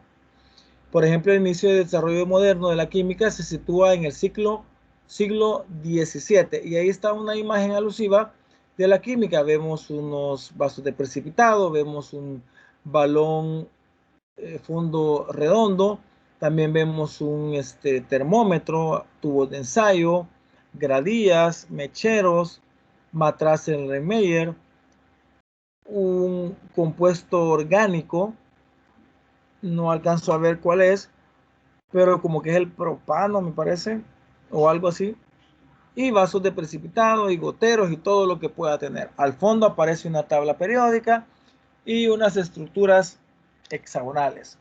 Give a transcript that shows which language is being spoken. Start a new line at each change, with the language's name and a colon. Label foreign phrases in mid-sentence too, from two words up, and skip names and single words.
Spanish: Por ejemplo, el inicio del desarrollo moderno de la química se sitúa en el siglo XVII y ahí está una imagen alusiva de la química. Vemos unos vasos de precipitado, vemos un balón fondo redondo, también vemos un termómetro, tubos de ensayo, gradillas, mecheros, matraz Erlenmeyer, un compuesto orgánico, no alcanzo a ver cuál es, pero como que es el propano, me parece, o algo así, y vasos de precipitado y goteros y todo lo que pueda tener. Al fondo aparece una tabla periódica y unas estructuras hexagonales.